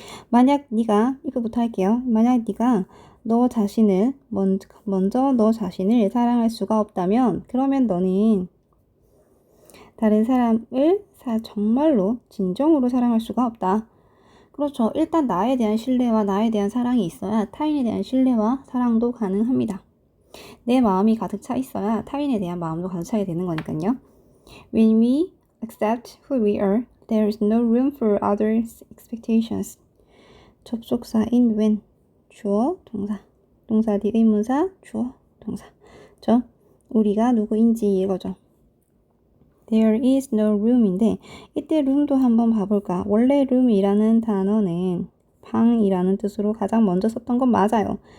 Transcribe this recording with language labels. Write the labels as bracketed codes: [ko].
[ko] 만약 네가 if부터 할게요. 만약 네가 너 자신을 먼저 너 자신을 사랑할 수가 없다면 그러면 너는 다른 사람을 정말로 진정으로 사랑할 수가 없다. 그렇죠. 일단 나에 대한 신뢰와 나에 대한 사랑이 있어야 타인에 대한 신뢰와 사랑도 가능합니다. 내 마음이 가득 차 있어야 타인에 대한 마음도 가득 차게 되는 거니까요. [en] When we accept who we are, there is no room for others' expectations. [ko] 접속사인 when, 주어, 동사. 동사 뒤 의문사, 주어, 동사. 저 우리가 누구인지 이거죠. [en] There is no room [ko] 인데 이때 room도 한번 봐볼까. 원래 room이라는 단어는 방이라는 뜻으로 가장 먼저 썼던 건 맞아요.